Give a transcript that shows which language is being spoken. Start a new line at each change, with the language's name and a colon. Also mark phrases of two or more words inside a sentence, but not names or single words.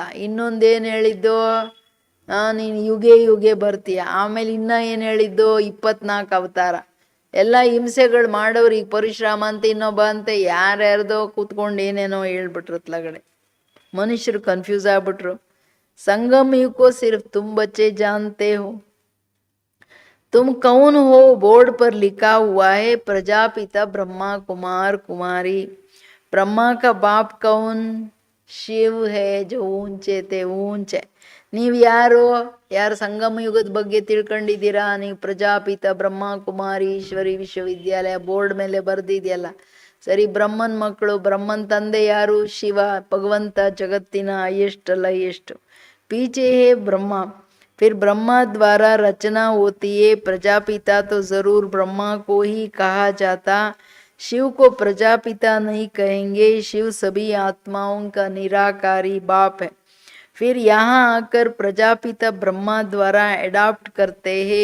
Kannada: ಇನ್ನೊಂದೇನು ಹೇಳಿದ್ದು, ನೀನು
Sanskrit: युगे युगे
Kannada: ಬರ್ತೀಯ. ಆಮೇಲೆ ಇನ್ನ ಏನು ಹೇಳಿದ್ದು, 24 ಅವತಾರ. ಎಲ್ಲ ಹಿಂಸೆಗಳು ಮಾಡೋರು. ಈಗ ಪರಶುರಾಮ ಅಂತ ಇನ್ನೊಬ್ಬ ಅಂತ ಯಾರ್ಯಾರ್ದೋ ಕೂತ್ಕೊಂಡು ಏನೇನೋ ಹೇಳ್ಬಿಟ್ರು ತಲಗಡೆ. ಮನುಷ್ಯರು ಕನ್ಫ್ಯೂಸ್ ಆಗ್ಬಿಟ್ರು.
Hindi: ಸಂಗಮ್ युग को सिर्फ तुम बच्चे जानते हो. तुम कौन हो बोर्ड पर लिखा हुआ है प्रजापिता ब्रह्मा कुमार कुमारी. ब्रह्मा का बाप कौन? शिव है जो ऊंचे थे ऊंचे.
Kannada: ನೀವು ಯಾರು ಸಂಗಮ ಯುಗದ ಬಗ್ಗೆ ತಿಳ್ಕೊಂಡಿದ್ದೀರಾ? ನೀವು ಪ್ರಜಾಪಿತ ಬ್ರಹ್ಮ ಕುಮಾರಿ ಈಶ್ವರಿ ವಿಶ್ವವಿದ್ಯಾಲಯ ಬೋರ್ಡ್ ಮೇಲೆ ಬರ್ದಿದೆಯಲ್ಲ, ಸರಿ. ಬ್ರಹ್ಮನ್ ಮಕ್ಕಳು. ಬ್ರಹ್ಮನ್ ತಂದೆ ಯಾರು? ಶಿವ, ಭಗವಂತ, ಜಗತ್ತಿನ ಹೈಯೆಸ್ಟ್ ಅಲ್ಲ ಎಷ್ಟು.
Hindi: ಪೀछे है ब्रह्मा, फिर ब्रह्मा द्वारा रचना होती है. प्रजापिता तो जरूर ब्रह्मा को ही कहा जाता. शिव को प्रजापिता नहीं कहेंगे. शिव सभी आत्माओं का निराकारी बाप है. फिर यहाँ आकर प्रजापिता ब्रह्मा द्वारा एडॉप्ट करते हैं.